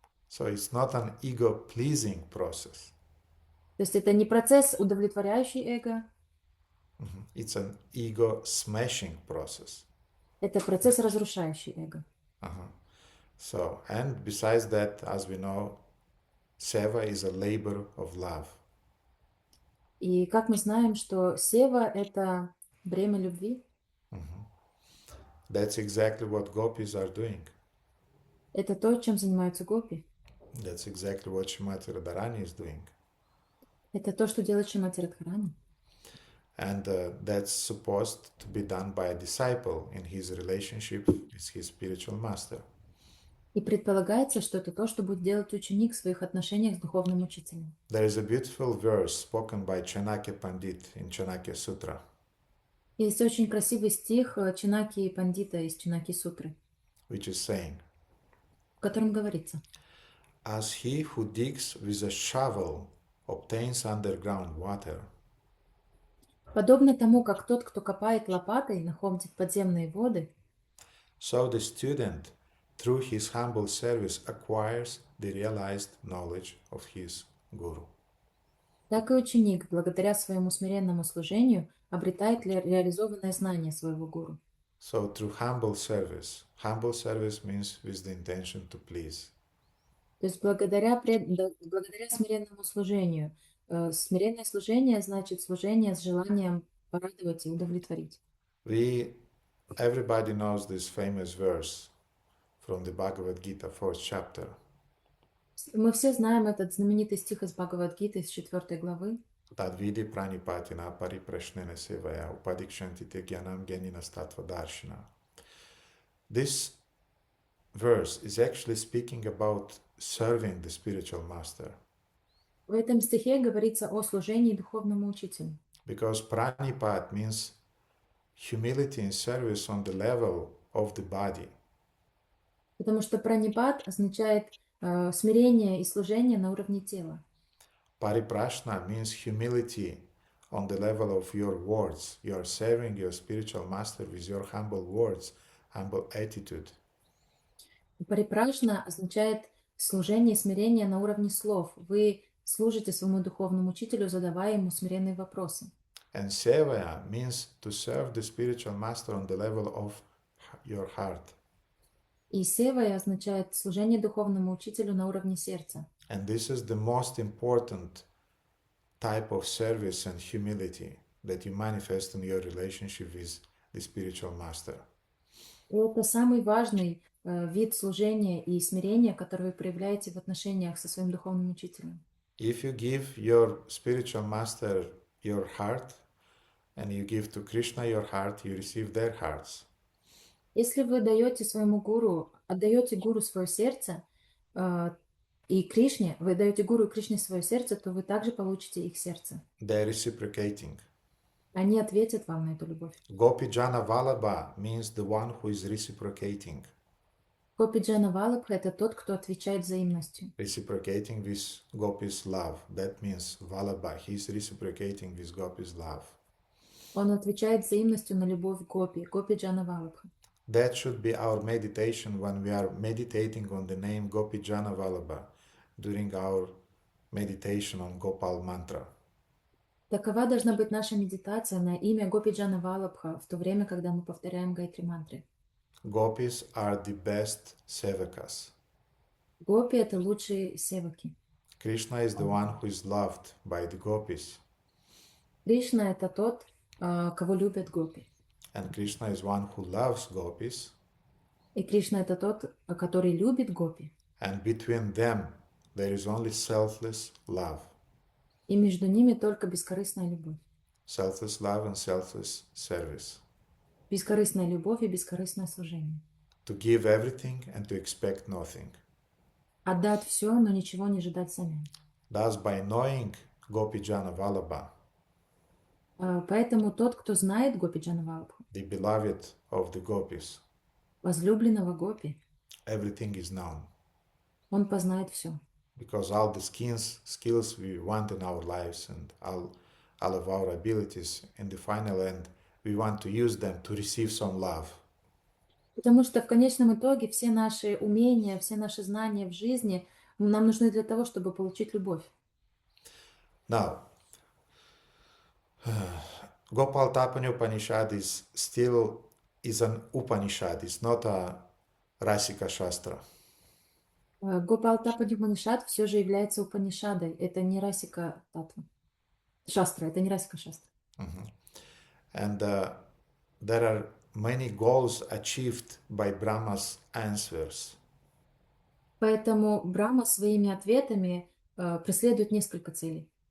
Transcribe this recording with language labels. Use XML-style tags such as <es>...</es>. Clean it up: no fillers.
<en>So it's not an ego-pleasing process.</en> <ru>То есть это не процесс, удовлетворяющий эго,</ru> <en>It's an ego-smashing process.</en> <ru>это процесс, разрушающий эго.</ru> <en>So, and besides that, as we know, seva is a labor of love.</en> <ru>И как мы знаем, что сева – это бремя любви,</ru> <en>That's exactly what gopis are doing.</en> <ru>это то, чем занимаются гопи.</ru> <en>That's exactly what Shrimati Radharani is doing.</en> <ru>Это то, что делает Шримати Радхарани.</ru> <en>And that's supposed to be done by a disciple in his relationship with his spiritual master.</en> <ru>И предполагается, что это то, что будет делать ученик в своих отношениях с духовным учителем.</ru> <en>There is a beautiful verse spoken by Chanakya Pandit in Chanakya Sutra.</en> <ru>Есть очень красивый стих Чанаки Пандита из Чанаки Сутры,</ru> <en>Which is saying,</en> <ru>в котором говорится:</ru> <en>as he who digs with a shovel obtains underground water,</en> <ru>подобно тому, как тот, кто копает лопатой, находит подземные воды,</ru> <en>so the student, through his humble service, acquires the realized knowledge of his guru.</en> <ru>так и ученик, благодаря своему смиренному служению, обретает реализованное знание своего гуру.</ru> <en>So through humble service means with the intention to please.</en> <ru>То есть благодаря смиренному служению. Смиренное служение значит служение с желанием порадовать и удовлетворить.</ru> <en>Everybody knows this famous verse from the Bhagavad Gita, 4th chapter.</en> <ru>Мы все знаем этот знаменитый стих из Бхагавад-гиты, из 4 главы.</ru> <sa>Tadvidi pranipatina pariprashnena sevaya upadikshanti te gyanam gyanina statva darshina.</sa> <en>This verse is actually speaking about serving the spiritual master.</en> <ru>В этом стихе говорится о служении духовному учителю.</ru> <en>Because pranipat means humility and service on the level of the body.</en> <ru>Потому что пранипат означает смирение и служение на уровне тела.</ru> <en>Pariprashna means humility on the level of your words. You are serving your spiritual master with your humble words, humble attitude.</en> <ru>Парипрашна означает служение и смирение на уровне слов. Вы служите своему духовному учителю, задавая ему смиренные вопросы.</ru> <en>And sevaya means to serve the spiritual master on the level of your heart.</en> <ru>И севая означает служение духовному учителю на уровне сердца.</ru> <en>And this is the most important type of service and humility that you manifest in your relationship with the spiritual master.</en> <ru>И это самый важный вид служения и смирения, который вы проявляете в отношениях со своим духовным учителем.</ru> <en>If you give your spiritual master your heart, and you give to Krishna your heart, you receive their hearts.</en> <ru>Если вы даете своему гуру, отдаете гуру свое сердце, и Кришне, вы даете гуру и Кришне свое сердце, то вы также получите их сердце.</ru> <en>They are reciprocating.</en> <ru>Они ответят вам на эту любовь.</ru> <en>Gopi Jana Vallabha means the one who is reciprocating.</en> <ru>Гопи Джана Валабха — это тот, кто отвечает взаимностью.</ru> <en>Reciprocating with Gopi's love. That means Vallabha. He is reciprocating with Gopi's love.</en> <ru>Он отвечает взаимностью на любовь Гопи, Гопи Джана Валабха.</ru> <en>That should be our meditation when we are meditating on the name Gopi Jana Vallabha during our meditation on Gopal mantra.</en> <ru>Такова должна быть наша медитация на имя Гопи Джана Валабха в то время, когда мы повторяем Гайатри мантры.</ru> <en>Gopis are the best sevakas.</en> <ru>Гопи — это лучшие севаки.</ru> <en>Krishna is the one who is loved by the gopis.</en> <ru>Кришна — это тот, кого любят гопи.</ru> <en>And Krishna is one who loves gopis.</en> <ru>И Кришна — это тот, который любит гопи.</ru> <en>And between them there is only selfless love.</en> <ru>И между ними только бескорыстная любовь.</ru> <en>Selfless love and selfless service.</en> <ru>Бескорыстная любовь и бескорыстное служение.</ru> <en>To give everything and to expect nothing.</en> <ru>Отдать все, но ничего не ожидать взамен.</ru> <en>Thus, by knowing Gopi Jana Vallabha,</en> <ru>Поэтому тот, кто знает Гопи Джана Валабху,</ru> <en>the beloved of the gopis,</en> <ru>возлюбленного Гопи,</ru> <en>everything is known.</en> <ru>он познает все.</ru> <en>Because all the skills we want in our lives and all of our abilities, in the final end, we want to use them to receive some love.</en> <ru>Потому что в конечном итоге все наши умения, все наши знания в жизни нам нужны для того, чтобы получить любовь.</ru> <en>Now, Gopal Tapani Upanishad is an Upanishad. It's not a Rasika Shastra.</en> <ru>Гопал Тапани Упанишад все же является Упанишадой. Это не Расика Татва. Шастра, это не Расика Шастра.</ru> <en>And there are many goals achieved by Brahma's answers.</en> <ru>Поэтому Брахма своими ответами преследует несколько целей.</ru>